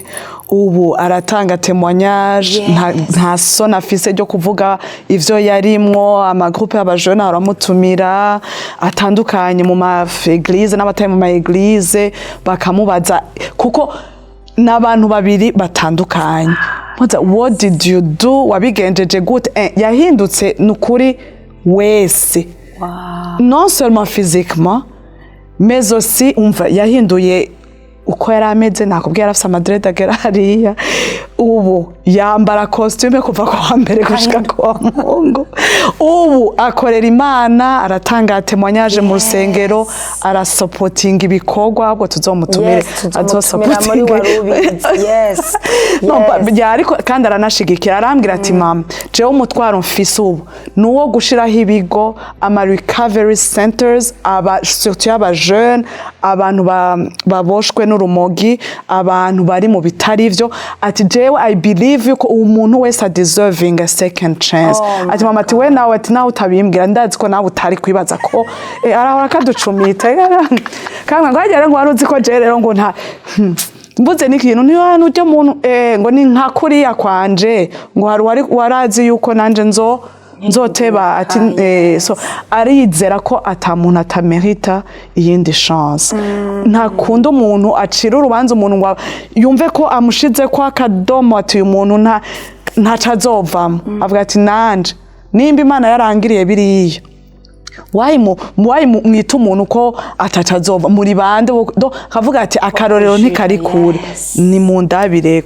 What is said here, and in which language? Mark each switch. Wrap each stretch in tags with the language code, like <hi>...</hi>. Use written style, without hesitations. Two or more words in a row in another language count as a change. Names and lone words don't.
<rn>Ubu aratanga témoignage nta sona afise ryo kuvuga ivyo yarimwo. Amagroupe y'abajene aramutumira atandukanye mu ma église n'abataye mu ma église bakamubaza kuko n'abantu babiri batandukanye.</rn> <en>What did you do?</en> <rn>Wabigenjeje gute? Yahindutse nukuri wese.</rn> <fr>Non seulement physiquement mais aussi</fr> <rn>umva yahinduye uko yari ameze. Nakubwiye yarafise amadrede agera hariya. Ubu yambara costume kuva kwa mbere gushika kwa Mungu. Ubu akorera Imana aratanga témoignage mu rusengero arasupporting ibikorwa ahubwo tuzomutumire muri WARUBIZI. Ariko kandi aranashigikira arambwira ati mama jewe umutwaro mfise ubu nuwo gushiraho ibigo ama</rn> <en>recovery centers</en> <rn>surtout aba jeune abantu baboshwe n'urumogi abantu bari mu bitari ivyo. Ati jewe</rn> <en>I believe</en> <rn>yuko umuntu wese</rn> <en>deserving a second chance.</en> <rn>Ati mama ati we nawe ati nawe utabimbwira ndazi ko nawe utari kwibaza ko arahora kaducumita kandi ngo agere ngo waruzi ko je rero ngo nta mbuze n'ikintu ni hano ujye muntu ngo ni nka kuriya kwanje ngo warazi yuko nanje nzoteba ati so arizera ko atamuntu atamerita iyindi chance. Nta kundi umuntu acira urubanza umuntu ngo yumve ko amushize kwa kadomo ati uyu muntu ntaca azovamo avuga ati nanje nimba Imana yarangiriye biriya wayi mwita umuntu ko ataca azova muri bande kavuga ati akarorero ntikari kure ni mu ndabireko.</rn>